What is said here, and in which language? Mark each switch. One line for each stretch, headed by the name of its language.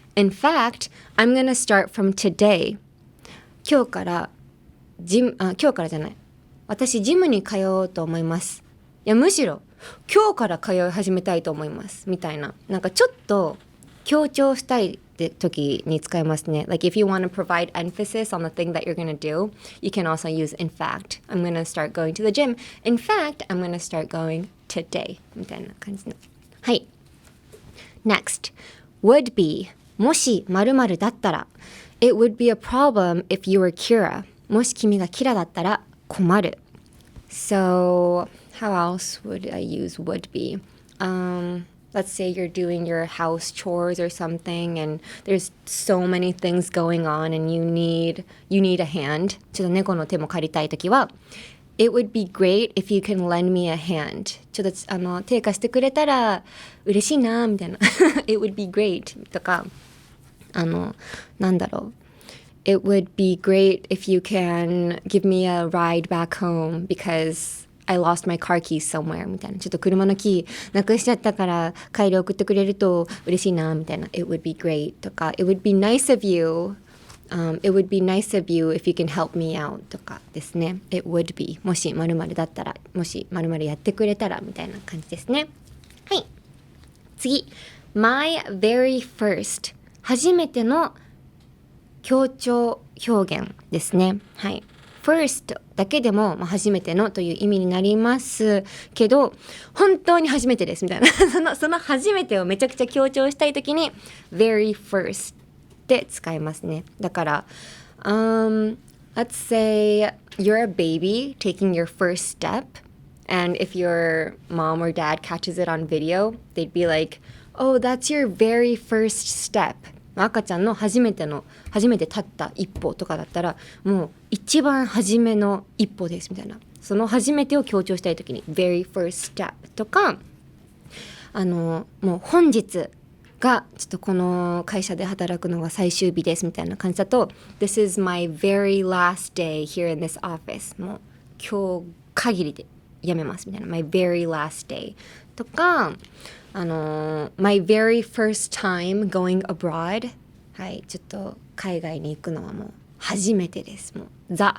English: In fact, I'm gonna start from today.
Japanese: 今日からじゃない。私ジムに通おうと思います。いやむしろ今日から通い始めたいと思いますみたいな。なんかちょっと強調したいって時に使いますね。
English: Like if you want to provide emphasis on the thing that you're gonna do, you can also use in fact. I'm gonna start going to the gym. In fact, I'm gonna start going today.
Japanese: みたいな感じの。はい。
English: Next, would be
Japanese: もし〇〇だったら
English: It would be a problem if you were Kira.
Japanese: もし君がキラだったら困る。
English: So, how else would I use would be? Let's say you're doing your house chores or something and there's so many things going on and you need a hand.
Japanese: ちょっと猫の手も借りたいときは
English: It would be great if you can lend me a hand.
Japanese: ちょっと手貸してくれたら嬉しいなみたいな。
English: It would be great
Japanese: とかなんだろう。
English: It would be great if you can give me a ride back home because I lost my car keys somewhere
Japanese: みたいな。ちょっと車のキーなくしちゃったから帰り送ってくれると嬉しいなみたいな。
English: It would be great とか It would be nice of you、it would be nice of you if you can help me out とかですね。 It would be
Japanese: もし〇〇だったらもし〇〇やってくれたらみたいな感じですね。はい。次
English: My very first
Japanese: 初めての強調表現ですね。はい。 first だけでも、初めてのという意味になりますけど本当に初めてですみたいなその初めてをめちゃくちゃ強調したいときに very first で使いますね。
English: だから、let's say you're a baby taking your first step and if your mom or dad catches it on video they'd be like, oh that's your very first step
Japanese: 赤ちゃんの初めて立った一歩とかだったらもう一番初めの一歩ですみたいなその初めてを強調したいときに very first step とかもう本日がちょっとこの会社で働くのが最終日ですみたいな感じだと
English: This is my very last day here in this office
Japanese: もう今日限りで辞めますみたいな
English: my very last day
Japanese: とか
English: my very first time going abroad
Japanese: はいちょっと海外に行くのはもう初めてですもうニ